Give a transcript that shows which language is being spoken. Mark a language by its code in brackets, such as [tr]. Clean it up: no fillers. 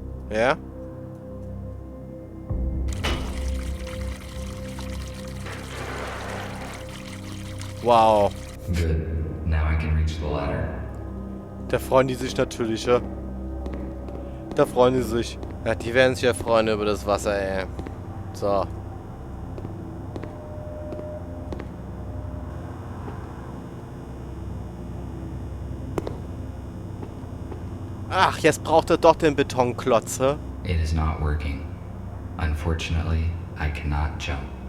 [de] Ja? Wow. [en] Good. Now I can reach the ladder. [de] Da freuen die sich natürlich, ja. Da freuen die sich. Ja, die werden sich ja freuen über das Wasser, ey. So. Ach, jetzt braucht er doch den Betonklotz, hä? [en] It is not working. Unfortunately, I cannot jump.